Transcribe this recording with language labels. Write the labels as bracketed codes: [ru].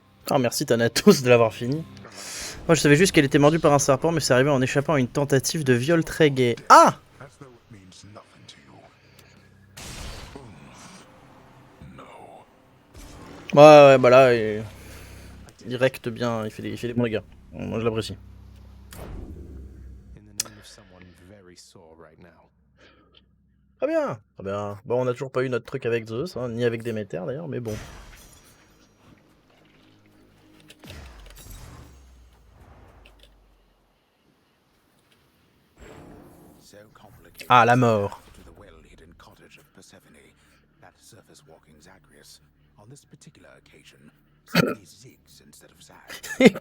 [fr] Oh merci Thanatos de l'avoir fini. Moi je savais juste qu'elle était mordue par un serpent, mais c'est arrivé en échappant à une tentative de viol très gay. Ah! [en] As though it means nothing to you. No. [fr] Ouais, bah là, il recte bien, il fait des bons dégâts. Moi je l'apprécie. [en] In the name of someone very sore right now. [fr] Très bien, très bien. Bon, on a toujours pas eu notre truc avec Zeus, hein, ni avec Déméter d'ailleurs, mais bon. [en] So complicated. [fr] Ah, la mort. [en] To the well-hidden cottage of Persephone, that surface-walking Zagreus, on this particular occasion, simply zigs instead of zags.